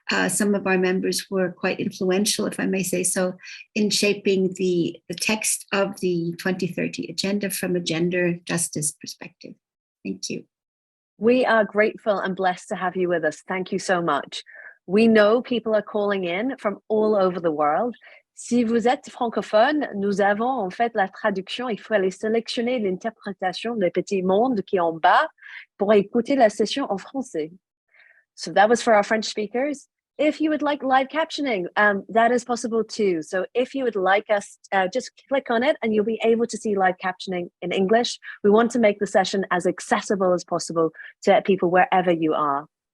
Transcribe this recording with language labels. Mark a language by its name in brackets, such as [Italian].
[English] Some of our members were quite influential, if I may say so, in shaping the text of the 2030 agenda from a gender justice perspective. Thank you. We are grateful and blessed to have you with us. Thank you so much. We know people are calling in from all over the world. [French] Si vous êtes francophone, nous avons en fait la traduction. Il faut aller sélectionner l'interprétation des petits mondes qui est en bas pour écouter la session en français. [English] So that was for our French speakers. If you would like live captioning, that is possible too. So if you would like us, just click on it and you'll be able to see live captioning in English. We want to make the session as accessible as possible to people wherever you are.